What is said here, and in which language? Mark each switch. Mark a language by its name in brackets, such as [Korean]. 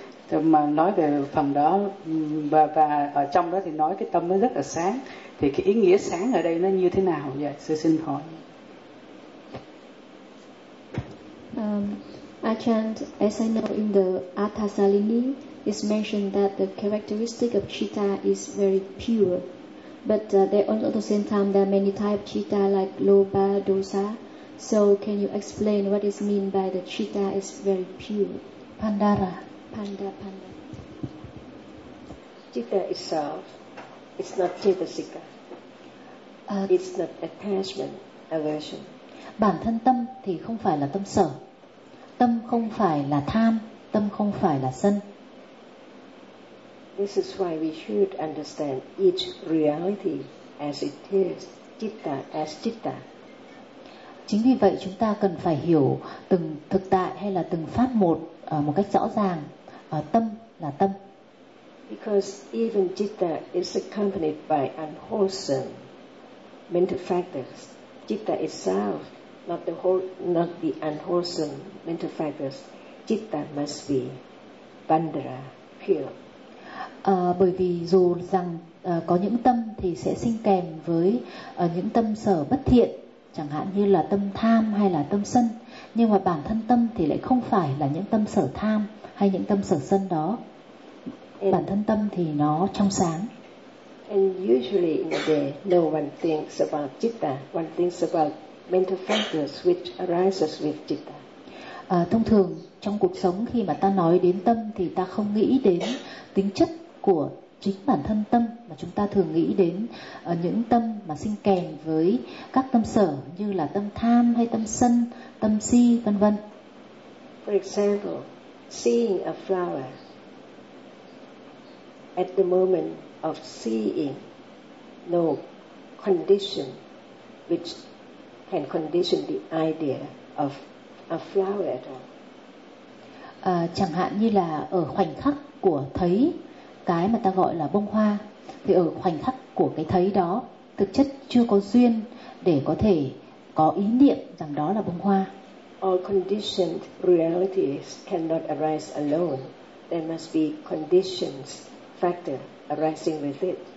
[Vietnamese] Mà nói về phần đó và ở trong đó thì nói cái tâm nó rất là sáng, thì cái ý nghĩa sáng ở đây nó như thế nào? Dạ, sư xin hỏi. [English] Achan, as I know in the Atthasalini, is mentioned that the characteristic of citta is very pure. But there also at the same time there are many types of citta like lobha, dosa. So can you explain what is mean by the citta is very pure? [Pali] Pandara. Panda. [English] Citta itself is not cetasika. It's not attachment, aversion. [Vietnamese] Bản thân tâm thì không phải là tâm sở. Tâm không phải là tham, tâm không phải là sân. [English] This is why we should understand each reality as it is, citta as citta. [Vietnamese] Chính vì vậy chúng ta cần phải hiểu từng thực tại hay là từng pháp một một cách rõ ràng, tâm là tâm. [English] Because even citta is accompanied by unwholesome mental factors. Citta itself, not the whole, not the unwholesome mental factors, citta must be bandara, pure. [Vietnamese] Bởi vì dù rằng có những tâm thì sẽ sinh kèm với những tâm sở bất thiện, chẳng hạn như là tâm tham hay là tâm sân, nhưng mà bản thân tâm thì lại không phải là những tâm sở tham hay những tâm sở sân đó. Bản thân tâm thì nó trong sáng. [English] And usually in the day, no one thinks about citta, one thinks about mental factors which arises with citta. [Vietnamese] Thông thường trong cuộc sống khi mà ta nói đến tâm thì ta không nghĩ đến tính chất của chính bản thân tâm, mà chúng ta thường nghĩ đến những tâm mà sinh kèm với các tâm sở như là tâm tham hay tâm sân, tâm si, vân vân. [English] For example, seeing a flower, at the moment of seeing, no condition which can condition the idea of a flower at all. [Vietnamese] Chẳng hạn như là ở khoảnh khắc của thấy cái mà ta gọi là bông hoa, thì ở khoảnh khắc của cái thấy đó, thực chất chưa có duyên để có thể có ý niệm rằng đó là bông hoa. [English] All conditioned realities cannot arise alone. There must be conditions factor arising with it.